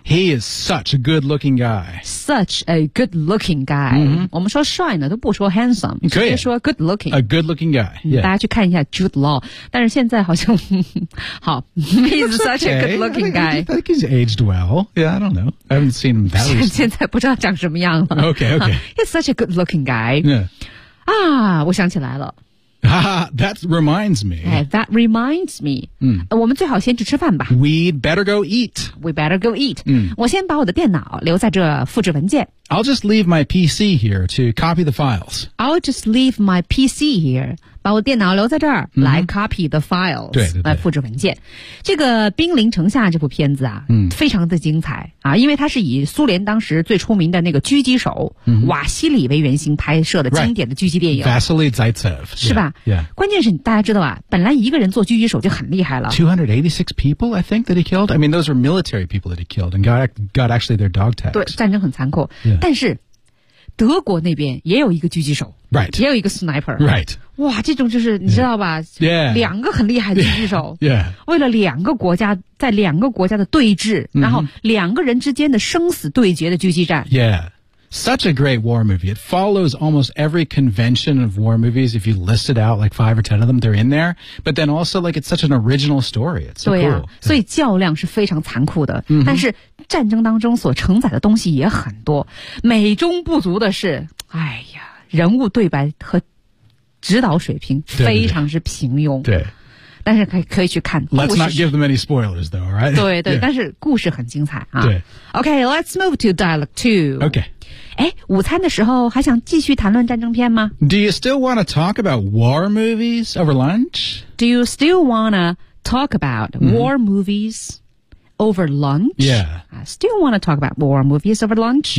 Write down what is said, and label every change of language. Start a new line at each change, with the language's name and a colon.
English: He is such a good looking guy Such a good looking guy
Chinese: 我们说帅呢都不说 handsome 可以说 good looking
English: A good looking guy、
Chinese: 大家去看一下 Jude Law 但是现在好像好
English: He's such a good looking guy I think he's aged well Yeah, I don't know I haven't seen him that recently
Chinese: 现在不知道长什么样了
English: Okay He's such a good looking guy Yeah
Chinese: 我想起来了。
English: That reminds me. That reminds me.
Chinese: 我们最好先去吃饭吧。
English: We better go eat.、
Chinese: 我先把我的电脑留在这复制文件。
English: I'll just leave my PC here to copy the files. I'll just leave my PC here
Chinese: 把我电脑留在这儿、
English: 嗯、来 copy the files
Chinese: 对来复制文件。这个《兵临城下》这部片子啊、嗯、非常的精彩啊，因为它是以苏联当时最出名的那个狙击手、嗯、瓦西里为原型拍摄的经典的狙击电影
English: Vasily Zaitsev
Chinese: 是吧
English: yeah, yeah.
Chinese: 关键是大家知道吧，本来一个人做狙击手就很厉害了。
English: 286 people I think that he killed, I mean those were military people that he killed and got actually their dog tags.
Chinese: 对，战争很残酷、yeah. 但是德国那边也有一个狙击手
English: Right
Chinese: 也有一个 sniper
English: Right
Chinese: 哇，这种就是你知道吧
English: Yeah
Chinese: 两个很厉害的狙击手
English: yeah. yeah
Chinese: 为了两个国家在两个国家的对峙、mm-hmm. 然后两个人之间的生死对决的狙击战
English: YeahSuch a great war movie. It follows almost every convention of war movies. If you list it out, like 5 or 10 of them, they're in there. But then also, like, it's such an original story. It's so、啊、 cool.
Chinese: 所以较量是非常残酷的、mm-hmm. 但是战争当中所承载的东西也很多。美中不足的是，哎呀，人物对白和指导水平非常是平庸。对。对但是可以去看
English: Let's not give them any spoilers, though, all right?
Chinese: 对对、yeah. 但是故事很精彩啊。对。
English: Okay, let's move to dialogue 2. Okay.
Chinese: 哎，午餐的时候还想继续谈论战争片吗
English: ？Do you still want to talk about war movies over lunch? Do you still want to talk about、mm-hmm. war movies over lunch? Yeah. Still want to talk about war movies over lunch?、